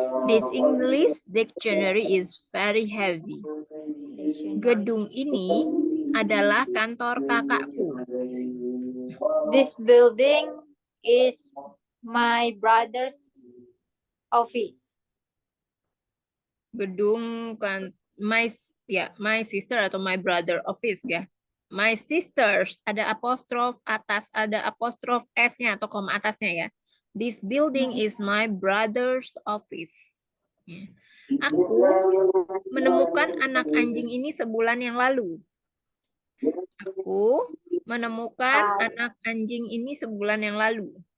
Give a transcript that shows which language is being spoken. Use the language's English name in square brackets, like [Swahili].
[English] This English dictionary is very heavy. [Indonesian] Gedung ini adalah kantor kakakku. [English] This building is my brother's office. [Indonesian] Gedung kan [English] my sister atau my brother office ya. [Indonesian] My sisters ada apostrof atas, ada apostrof s-nya atau koma atasnya ya. [English] This building is my brother's office. [Indonesian] Aku menemukan anak anjing ini sebulan yang lalu. Aku menemukan anak anjing ini sebulan yang lalu.